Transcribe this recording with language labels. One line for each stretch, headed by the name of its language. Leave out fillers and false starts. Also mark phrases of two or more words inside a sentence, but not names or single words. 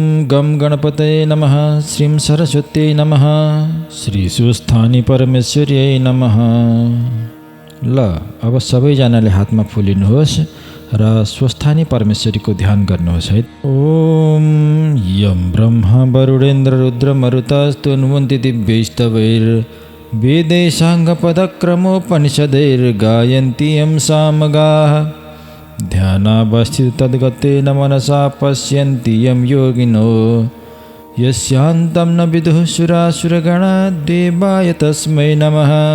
Sanskrit: गम गणपतये नमः। श्रीं सरस्वत्यै नमः। श्री स्वस्थानी परमेश्वर्यै नमः।
Nepali: ल अब सबैजनाले हातमा फुलिनुहोस् र स्वस्थानी परमेश्वरीको ध्यान गर्नुहोस् है।
Sanskrit: ओम यम ब्रह्मा वरुणेन्द्र रुद्र मरुतस्तुन्वन्ति दिव्यैस्तवैर् वेदै साङ्गपदक्रमोपनिषदैर्गायन्ति यं सामगाः। ध्यानावस्थित तद्गतेन मनसा पश्यन्ति यं योगिनो यस्यान्तं न विदुः सुरासुरगणा देवाय तस्मै नमः।